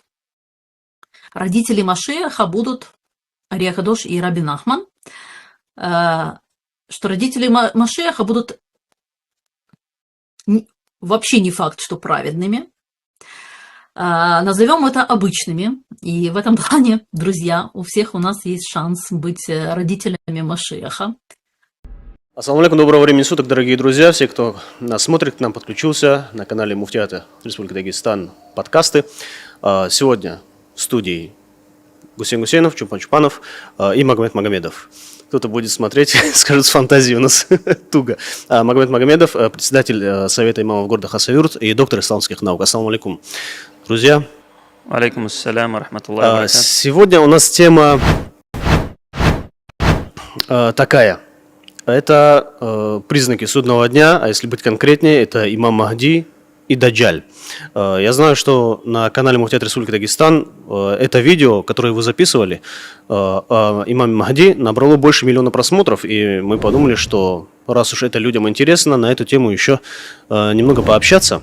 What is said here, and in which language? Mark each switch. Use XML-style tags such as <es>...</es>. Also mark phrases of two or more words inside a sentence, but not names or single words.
<ru>Родители Машиаха будут Ария Кадош и Раби Нахман, что родители Машиаха будут вообще не факт, что праведными. Назовем это обычными. И в этом плане, друзья, у всех у нас есть шанс быть родителями Машиаха.</ru> <ar>السلام عليكم,</ar> <ru>доброго времени суток, дорогие друзья, все, кто нас смотрит, к нам подключился на канале Муфтията Республики Дагестан подкасты. Сегодня в студии Гусейн Гусейнов, Чупан Чупанов и Магомед Магомедов. Кто-то будет смотреть, скажет, с фантазией у нас туго. Магомед Магомедов, председатель Совета имамов города Хасавюрт и доктор исламских наук.</ru> <ar>السلام عليكم. Друзья, عليكم السلام، رحمة الله.</ar> <ru>Сегодня у нас тема такая. Это признаки судного дня, а если быть конкретнее, это имам Махди и Даджаль. Я знаю, что на канале Муфтията Республики Дагестан это видео, которое вы записывали, имам Махди, набрало больше 1 миллиона просмотров, и мы подумали, что раз уж это людям интересно, на эту тему еще немного пообщаться.</ru>